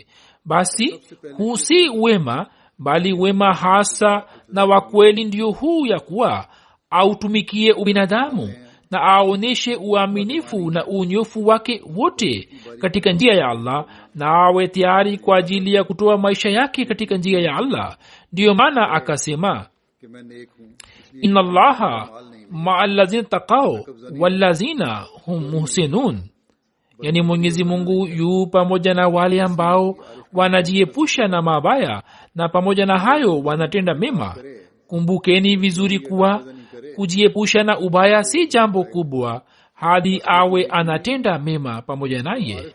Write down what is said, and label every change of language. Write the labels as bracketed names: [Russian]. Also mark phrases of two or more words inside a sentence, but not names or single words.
[Swahili] Basi huu si wema, bali wema hasa na wa kweli ndio huu ya kuwa autumikie ubinadamu na aoneshe uaminifu na unyofu wake wote katika njia ya Allah, na awe tayari kwa ajili ya kutoa maisha yake katika njia ya Allah. Ndiyo maana akasema [Arabic] إن الله مع الذين اتقوا والذين هم محسنون, [Swahili] yani Mwenyezi Mungu yu pamoja na wale ambao wanajiepusha na mabaya na pamoja na hayo wanatenda mema. Kumbukeni vizuri kuwa kujiepusha na ubaya si jambo kubwa hadi awe anatenda mema pamoja naye.